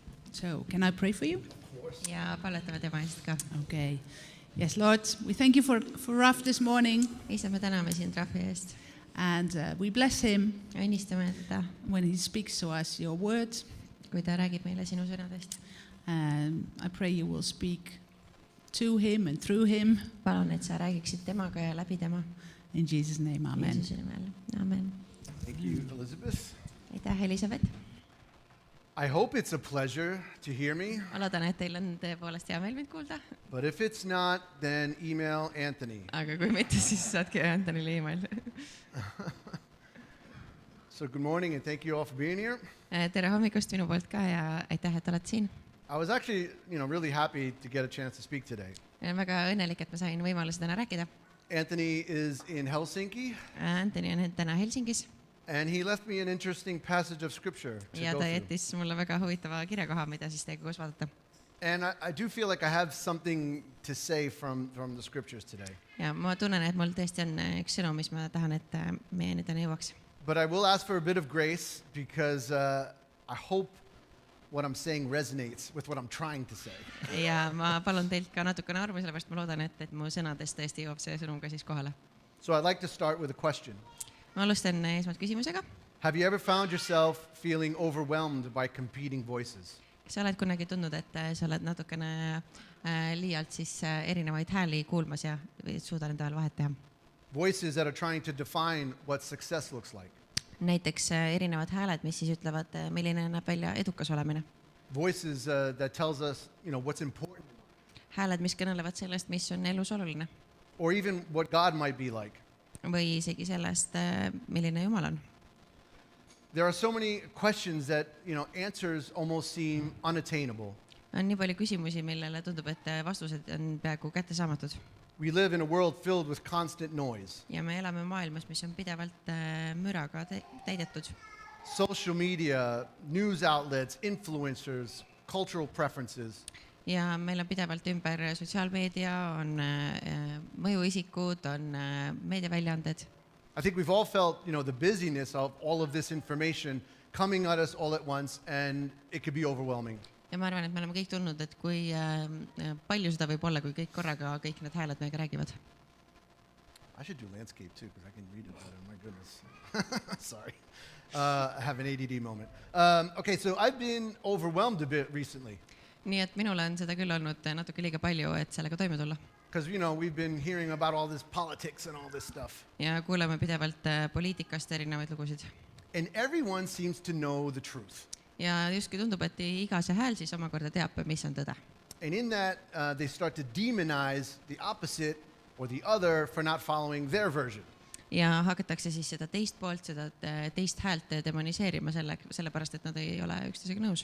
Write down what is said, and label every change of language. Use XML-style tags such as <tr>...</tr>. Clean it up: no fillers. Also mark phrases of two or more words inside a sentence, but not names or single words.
<en>So, can I pray for you?</en> <et>Ja palvetame tema eest ka.</et> <en>Okay. Yes, Lord, we thank you for Raf this morning.</en> <et>Isa, me täname sind Rafi eest.</et> <en>And we bless him</en> <et>Õnnistame teda,</et> <en>when he speaks to us your word.</en> <et>kui ta räägib meile sinu sõnadest.</et> <en>I pray you will speak to him and through him.</en> <et>Palun, et sa räägiksid temaga ja läbi tema.</et> <en>In Jesus' name, amen.</en> <et>Jeesuse nimel. Amen.</et> <en>Thank you, Elizabeth.</en> <et>Aitäh, Elisabeth.</et> <en>I hope it's a pleasure to hear me,</en> <et>Ma loodan, et teil on tõepoolest hea meel mind kuulda.</et> <en>but if it's not, then email Anthony.</en> <et>Aga kui mitte, siis saatke Antonile email.</et> <en>So good morning and thank you all for being here.</en> <et>Tere hommikust minu poolt ka ja aitäh, et oled siin.</et> <en>I was actually, really happy to get a chance to speak today.</en> <et>Olen väga õnnelik, et ma sain võimaluse täna rääkida.</et> <en>Anthony is in Helsinki,</en> <et>Antoni on täna Helsingis</et> <en>and he left me an interesting passage of scripture to</en> <et>ja</et> <en>go</en> <et>ta</et> <en>through.</en> <et>jättis mulle väga huvitava kirjakoha, mida siis teiega koos vaadata.</et> <en>And I do feel like I have something to say from the scriptures today.</en> <et>Ja ma tunnen, et mul tõesti on üks sõnum, mis ma tahan, et meie täna jõuaks.</et> <en>But I will ask for a bit of grace because I hope what I'm saying resonates with what I'm trying to say.</en> <et>Ja ma palun teilt ka natukene armu, sellepärast ma loodan, et mu sõnadest tõesti jõuab see sõnum ka siis kohale.</et> <en>So I'd like to start with a question.</en> <et>Ma alustan esmalt küsimusega.</et> <en>Have you ever found yourself feeling overwhelmed by competing voices?</en> <et>Kas sa oled kunagi tundnud, et sa oled natukene liialt siis erinevaid hääli kuulmas ja suuda nende vahel vahet teha?</et> <en>Voices that are trying to define what success looks like.</en> <et>Näiteks erinevad hääled, mis siis ütlevad, milline näeb välja edukas olemine.</et> <en>Voices that tells us, what's important.</en> <et>Hääled, mis kõnelevad sellest, mis on elus oluline.</et> <en>Or even what God might be like.</en> <et>Või isegi sellest, milline Jumal on.</et> <en>There are so many questions that, answers almost seem unattainable.</en> <et>On nii palju küsimusi, millele tundub, et vastused on peaaegu kättesaamatud.</et> <en>We live in a world filled with constant noise.</en> <et>Ja me elame maailmas, mis on pidevalt müraga täidetud.</et> <en>Social media, news outlets, influencers, cultural preferences.</en> <et>Ja meil on pidevalt ümber sotsiaalmeedia, on mõjuisikud, on meediaväljaanded.</et> <en>I think we've all felt, the busyness of all of this information coming at us all at once, and it could be overwhelming.</en> <et>Ja ma arvan, et me oleme kõik tundnud, et kui palju seda võib olla, kui kõik korraga kõik need hääled meiega räägivad.</et> <en>I should do landscape too, because I can read it better. My goodness. Sorry. I have an ADD moment. Okay, so I've been overwhelmed a bit recently.</en> <et>Nii et minule on seda küll olnud natuke liiga palju, et sellega toime tulla.</et> <en>Because, we've been hearing about all this politics and all this stuff.</en> <et>Ja kuuleme pidevalt poliitikast erinevaid lugusid.</et> <en>And everyone seems to know the truth.</en> <et>Ja justkui tundub, et iga see hääl siis omakorda teab, mis on tõde.</et> <en>And in that, they start to demonize the opposite or the other for not following their version.</en> <et>Ja hakatakse siis seda teist poolt, seda teist häält demoniseerima sellepärast, et nad ei ole üksteisega nõus.</et>